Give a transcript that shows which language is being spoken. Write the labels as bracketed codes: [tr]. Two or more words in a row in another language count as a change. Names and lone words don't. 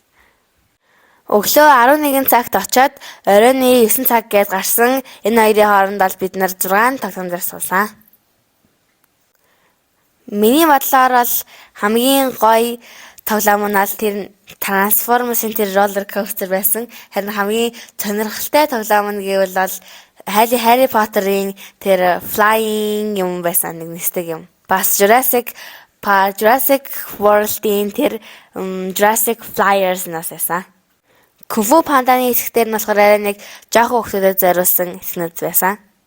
[mn] Өглөө 11 цагт очоод оройн 9 цаг гээд гарсан. Энэ хоёрын хооронд бол бид нар 6 тоглоом дээр суулаа. Миний бодлоор бол хамгийн гоё тоглоом нь бол тэр Transformers-ийн тэр [en] roller coaster [mn] байсан. Харин хамгийн сонирхолтой тоглоом нь гэвэл бол Harry Potter-ийн тэр flying юм байсан, нэг нисдэг юм. Бас Jurassic World-ийн тэр Jurassic Flyers нас байсан. Kung Fu Panda-ны хэсгээр нь болохоор арай нэг жоохон хүмүүстэд зориулсан хэсгүүд байсан.